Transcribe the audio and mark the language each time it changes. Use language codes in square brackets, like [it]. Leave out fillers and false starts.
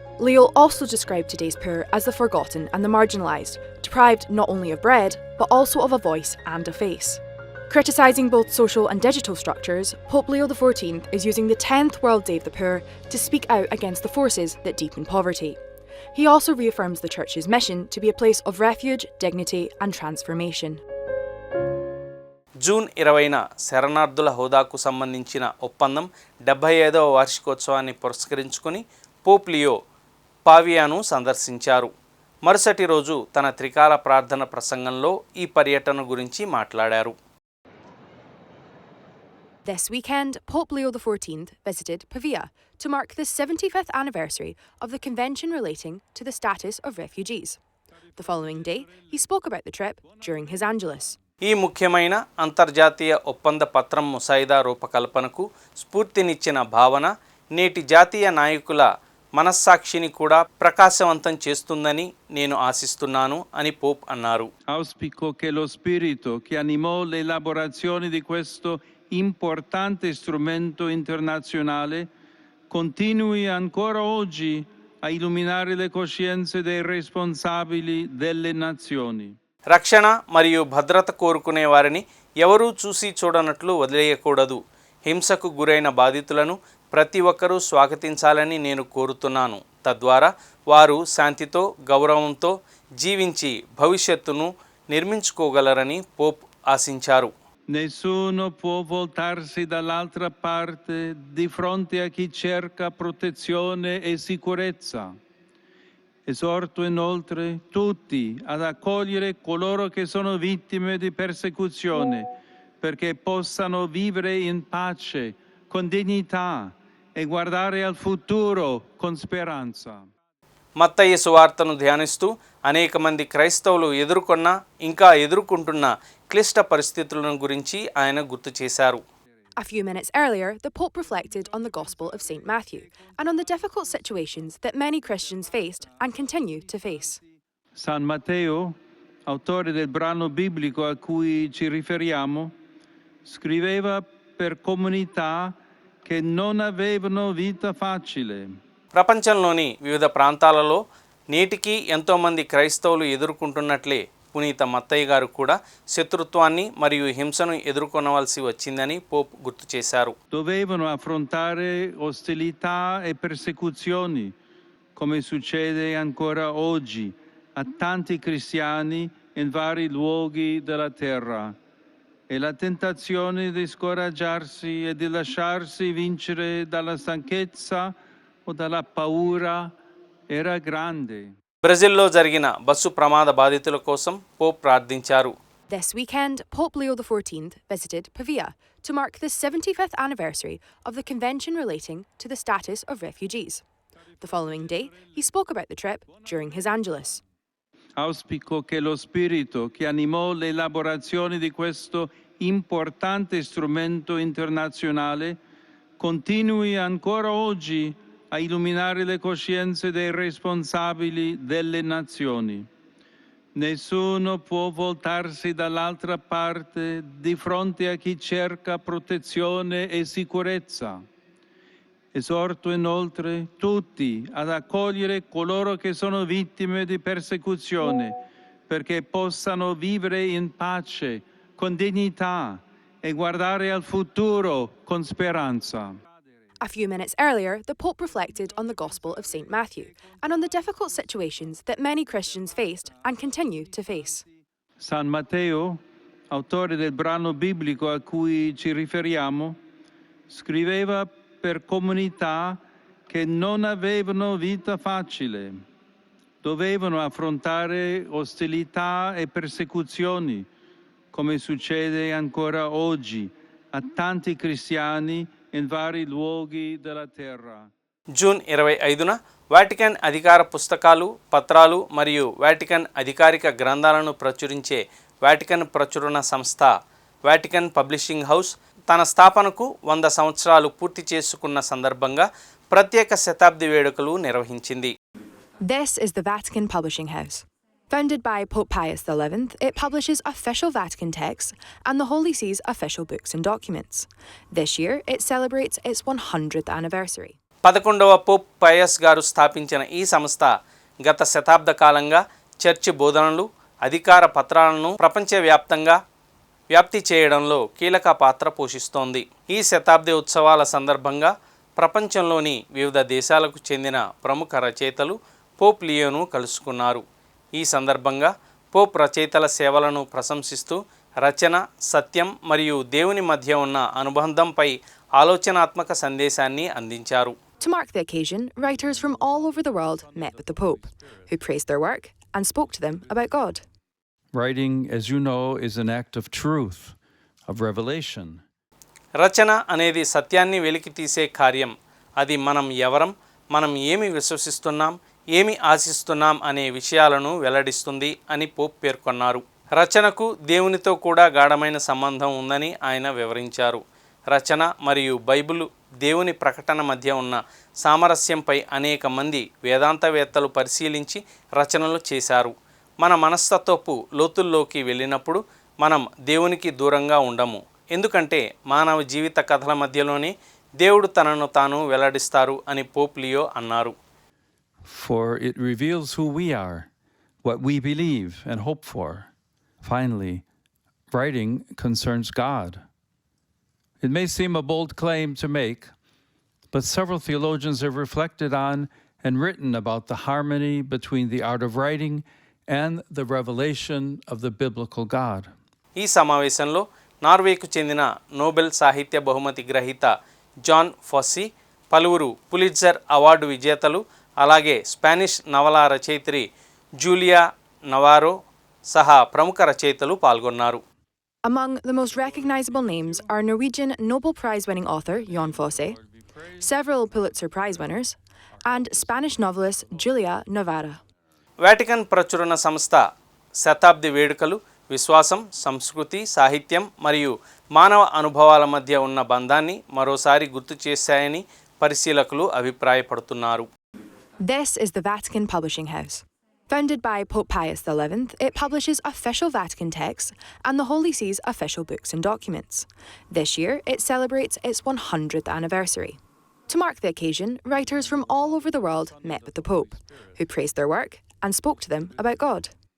[en] Leo also described today's poor as the forgotten and the marginalised, deprived not only of bread, but also of a voice and a face. Criticising both social and digital structures, Pope Leo XIV is using the 10th World Day of the Poor to speak out against the forces that deepen poverty. He also reaffirms the Church's mission to be a place of refuge, dignity and transformation. [te] June 20న శరణార్థుల హోదాకు సంబంధించిన ఒప్పందం 75వ వార్షికోత్సవాన్ని పురస్కరించుకుని Pope Leo పావియాను సందర్శించారు. మరుసటి రోజు తన త్రికాల ప్రార్థన ప్రసంగంలో ఈ పర్యటన గురించి మాట్లాడారు. [en] This weekend, Pope Leo XIV visited Pavia to mark the 75th anniversary of the convention relating to the status of refugees. The following day, he spoke about the trip during his Angelus. [te] ఈ ముఖ్యమైన అంతర్జాతీయ ఒప్పంద పత్రం ముసాయిదా రూపకల్పనకు స్ఫూర్తినిచ్చిన భావన నేటి జాతీయ నాయకుల మనస్సాక్షిని కూడా ప్రకాశవంతం చేస్తుందని నేను ఆశిస్తున్నాను అని పోప్ అన్నారు. [it] Auspico che lo spirito che animò l'elaborazione di questo importante strumento internazionale continui ancora oggi a illuminare le coscienze dei responsabili delle nazioni. [te] రక్షణ మరియు భద్రత కోరుకునే వారిని ఎవరూ చూసి చూడనట్లు వదిలేయకూడదు. హింసకు గురైన బాధితులను ప్రతి ఒక్కరూ స్వాగతించాలని నేను కోరుతున్నాను. తద్వారా వారు శాంతితో గౌరవంతో జీవించి భవిష్యత్తును నిర్మించుకోగలరని పోప్ ఆశించారు. [it] Nessuno può voltarsi dall'altra parte di fronte a chi cerca protezione e sicurezza. Esorto inoltre tutti ad accogliere coloro che sono vittime di persecuzione, perché possano vivere in pace, con dignità e guardare al futuro con speranza. [te] మత్తయి సువార్తను ధ్యానిస్తూ అనేక మంది క్రైస్తవులు ఎదుర్కొన్న ఇంకా ఎదుర్కొంటున్న క్లిష్ట పరిస్థితులను గురించి ఆయన గుర్తు చేశారు. [en] A few minutes earlier, the Pope reflected on the Gospel of St. Matthew and on the difficult situations that many Christians faced and continue to face. [it] San Matteo, autore del brano biblico a cui ci riferiamo, scriveva per comunità che non avevano vita facile. [te] ప్రపంచంలోని వివిధ ప్రాంతాలలో నేటికి ఎంతోమంది క్రైస్తవులు ఎదుర్కొంటున్నట్లే పునీత మత్తయ్య గారు కూడా శత్రుత్వాన్ని మరియు హింసను ఎదుర్కొనవలసి వచ్చిందని పోప్ గుర్తు చేశారు. [it] Dovevano affrontare ostilità e persecuzioni, come succede ancora oggi a tanti cristiani in vari luoghi della terra. E la tentazione di scoraggiarsi e di lasciarsi vincere dalla stanchezza o dalla paura era grande. [te] బ్రెజిల్లో జరిగిన bus ప్రమాద బాధితుల కోసం Pope ప్రార్థించారు. [en] This weekend, Pope Leo XIV visited Pavia to mark the 75th anniversary of the convention relating to the status of refugees. The following day, he spoke about the trip during his Angelus. [it] Auspico che lo spirito che animò l'elaborazione di questo importante strumento internazionale continui ancora oggi a illuminare le coscienze dei responsabili delle nazioni. Nessuno può voltarsi dall'altra parte di fronte a chi cerca protezione e sicurezza. Esorto inoltre tutti ad accogliere coloro che sono vittime di persecuzione, perché possano vivere in pace, con dignità e guardare al futuro con speranza. [en] A few minutes earlier, the Pope reflected on the Gospel of St. Matthew and on the difficult situations that many Christians faced and continue to face. [it] San Matteo, autore del brano biblico a cui ci riferiamo, scriveva per comunità che non avevano vita facile. Dovevano affrontare ostilità e persecuzioni, come succede ancora oggi a tanti cristiani in vari luoghi della terra. [te] June 25న Vatican అధికార పుస్తకాలు, పత్రాలు మరియు Vatican అధికారిక గ్రంథాలను ప్రచురించే Vatican ప్రచురణ సంస్థ Vatican publishing house తన స్థాపనకు 100 సంవత్సరాలు పూర్తి చేసుకున్న సందర్భంగా ప్రత్యేక శతాబ్ది వేడుకలు నిర్వహించింది. [en] This is the Vatican Publishing House. Founded by Pope Pius XI, it publishes official Vatican texts and the Holy See's official books and documents. This year, it celebrates its 100th anniversary. [te] 11వ Pope pious గారు స్థాపించిన ఈ సంస్థ గత శతాబ్ద కాలంగా church బోధనలు, అధికార పత్రాలను ప్రపంచవ్యాప్తంగా వ్యాప్తి చేయడంలో కీలక పాత్ర పోషిస్తోంది. ఈ శతాబ్ది ఉత్సవాల సందర్భంగా ప్రపంచంలోని వివిధ దేశాలకు చెందిన ప్రముఖ రచయితలు పోప్ లియోను కలుసుకున్నారు. ఈ సందర్భంగా పోప్ రచయితల సేవలను ప్రశంసిస్తూ రచన, సత్యం మరియు దేవుని మధ్య ఉన్న అనుబంధంపై ఆలోచనాత్మక సందేశాన్ని అందించారు. [en] To mark the occasion, writers from all over the world met with the Pope, who praised their work and spoke to them about God. Writing, as you know, is an act of truth, of revelation. [te] రచన అనేది సత్యాన్ని వెలికి తీసే కార్యం. అది మనం ఎవరం, మనం ఏమి విశ్వసిస్తున్నాం, ఏమి ఆశిస్తున్నాం అనే విషయాలను వెల్లడిస్తుంది అని పోప్ పేర్కొన్నారు. రచనకు దేవునితో కూడా గాఢమైన సంబంధం ఉందని ఆయన వివరించారు. రచన మరియు బైబిల్ దేవుని ప్రకటన మధ్య ఉన్న సామరస్యంపై అనేక మంది వేదాంతవేత్తలు పరిశీలించి రచనలు చేశారు. మన మనస్తత్వపు లోతుల్లోకి వెళ్ళినప్పుడు మనం దేవునికి దూరంగా ఉండము. ఎందుకంటే మానవ జీవిత కథల మధ్యలోనే దేవుడు తనను తాను వెల్లడిస్తారు అని పోప్ లియో అన్నారు. [en] For it reveals who we are, what we believe and hope for. Finally, writing concerns God. It may seem a bold claim to make, but several theologians have reflected on and written about the harmony between the art of writing and the revelation of the biblical God. [te] ఈ సమావేశంలో నార్వేకు చెందిన Nobel సాహిత్య బహుమతి గ్రహీత John ఫాస్సీ, పలువురు Pulitzer award విజేతలు, అలాగే Spanish నవలా రచయిత్రి జూలియా నవారో సహా ప్రముఖ రచయితలు పాల్గొన్నారు. [en] Among the most recognizable names are Norwegian Nobel Prize-winning author Jon Fosse, several Pulitzer Prize winners, and Spanish novelist Julia Navarra. [te] Vatican ప్రచురణ సంస్థ శతాబ్ది వేడుకలు విశ్వాసం, సంస్కృతి, సాహిత్యం మరియు మానవ అనుభవాల మధ్య ఉన్న బంధాన్ని మరోసారి గుర్తు చేశాయని పరిశీలకులు అభిప్రాయపడుతున్నారు. [en] This is the Vatican Publishing House. Founded by Pope Pius XI, it publishes official Vatican texts and the Holy See's official books and documents. This year, it celebrates its 100th anniversary. To mark the occasion, writers from all over the world met with the Pope, who praised their work and spoke to them about God.